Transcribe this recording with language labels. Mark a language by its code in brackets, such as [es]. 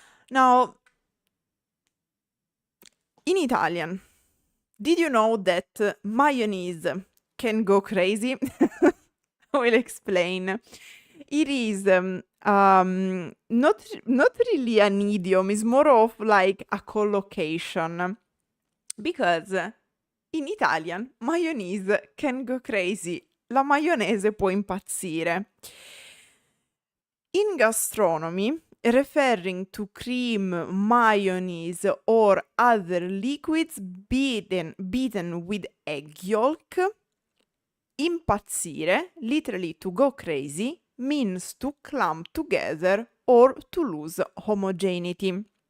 [en] Now, in Italian, did you know that mayonnaise can go crazy? I will explain. It is not really an idiom, it's more of like a collocation. Because in Italian mayonnaise can go crazy. [it] La maionese può impazzire. [en] In gastronomy, referring to cream, mayonnaise, or other liquids beaten with egg yolk, impazzire, literally to go crazy, means to clump together or to lose homogeneity.